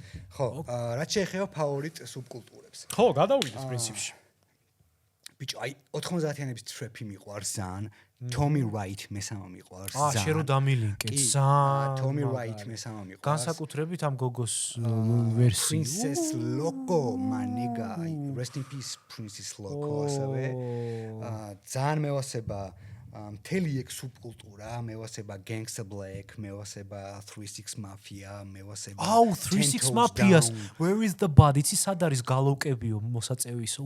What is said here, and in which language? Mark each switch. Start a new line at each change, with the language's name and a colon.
Georgian: ხო, რაც შეეხება ფავორიტ სუბკულტურებს. ხო, გადავიდეთ პრინციპში. ბიჭო, აი 90-იანების ტრეპი მიყვარს ძალიან. Tommy Wright მესამა მიყვარს ძალიან. შენ რო დამილინკე ძალიან. Tommy Wright მესამა მიყვარს. განსაკუთრებით ამ გოგოს ვერსია.
English: Princess Loco, my nigga. Rest in peace Princess Loco ასევე. ძალიან მევასება მთელი ეგ სუბკულტურა, მევასება Gangsta Black, მევასება 3-6 Mafia, მევასება 3-6 Mafias. Where is the body?
Georgian: იცი სად არის გალოუკებიო მოსაწევისო?